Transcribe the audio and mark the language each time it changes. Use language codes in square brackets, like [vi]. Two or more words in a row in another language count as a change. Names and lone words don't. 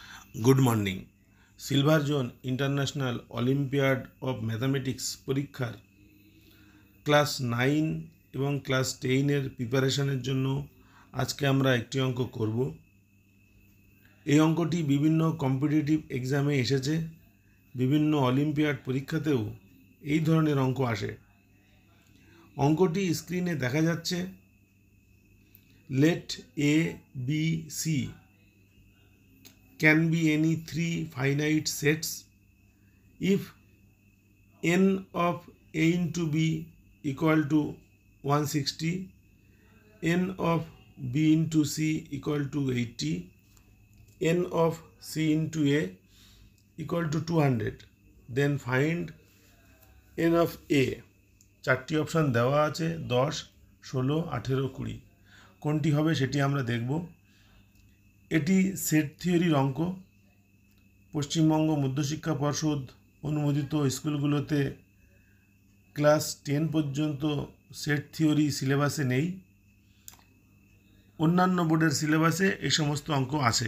[en] Good morning. [bn] सिलभार जोन इंटरनैशनल ओलम्पियाड अफ मैथमेटिक्स परीक्षार क्लास 9 এবং ক্লাস 10 এর প্রিপারেশনের জন্য আজকে আমরা একটি অঙ্ক করব। এই অঙ্কটি বিভিন্ন [en] competitive exam [bn] এসেছে, বিভিন্ন অলিম্পিয়াড পরীক্ষাতেও এই ধরনের অঙ্ক আসে। অঙ্কটি স্ক্রিনে দেখা যাচ্ছে। [en] let A B C can be any three finite sets if n of a into b equal to 160, n of b into c equal to 80, n of c into a equal to 200, then find n of a। [bn] চারটি অপশান দেওয়া আছে, 10, 16, 18, 20। কোনটি হবে সেটি আমরা দেখব। এটি [en] set theory [bn] অঙ্ক। পশ্চিমবঙ্গ মধ্যশিক্ষা পর্ষদ অনুমোদিত স্কুলগুলোতে ক্লাস 10 পর্যন্ত [en] set theory [bn] সিলেবাসে নেই, অন্যান্য বোর্ডের সিলেবাসে এই সমস্ত অঙ্ক আছে।